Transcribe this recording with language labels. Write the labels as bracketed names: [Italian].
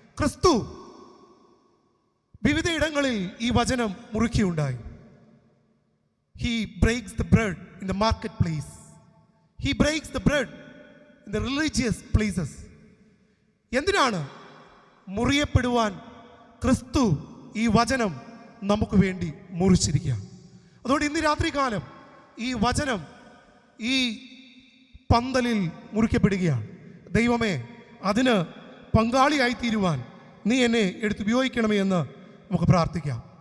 [Malayalam] ക്രിസ്തു വിവിധയിടങ്ങളിൽ ഈ വചനം മുറുക്കിയുണ്ടായി. [English] He breaks the bread in the marketplace. He breaks the bread in the religious places. [Malayalam] എന്തിനാണ്? മുറിയപ്പെടുവാൻ ക്രിസ്തു ഈ വചനം നമുക്ക് വേണ്ടി മുറിച്ചിരിക്കുക. അതുകൊണ്ട് ഇന്ന് രാത്രികാലം ഈ വചനം ഈ പന്തലിൽ മുറിക്കപ്പെടുകയാണ്. ദൈവമേ, അതിന് പങ്കാളിയായി തീരുവാൻ നീ എന്നെ എടുത്തുപയോഗിക്കണമേ എന്ന് നമുക്ക് പ്രാർത്ഥിക്കാം.